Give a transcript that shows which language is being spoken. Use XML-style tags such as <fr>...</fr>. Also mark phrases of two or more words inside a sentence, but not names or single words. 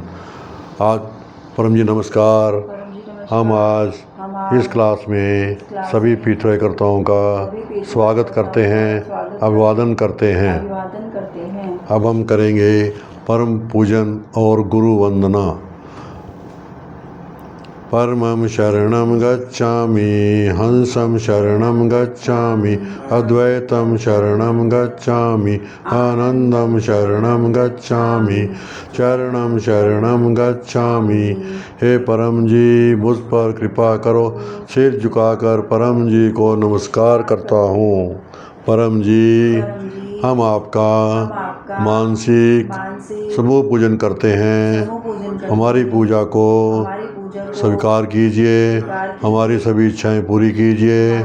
<hi>आज परम जी नमस्कार। हम आज इस क्लास में सभी पीठवाई कर्ताओं का स्वागत करते हैं, अभिवादन करते हैं। अब हम करेंगे परम पूजन और गुरु वंदना।</hi> <sa>परमं शरणं गच्छामि, हंसं शरणं गच्छामि, अद्वैतं शरणं गच्छामि, आनंदं शरणं गच्छामि, चरणं शरणं गच्छामि।</sa> <hi>हे परम जी, मुझ पर कृपा करो। सिर झुकाकर परम जी को नमस्कार करता हूँ। परम जी, हम आपका मानसिक समूह पूजन करते हैं। हमारी पूजा को स्वीकार कीजिए, हमारी सभी इच्छाएं पूरी कीजिए।</hi>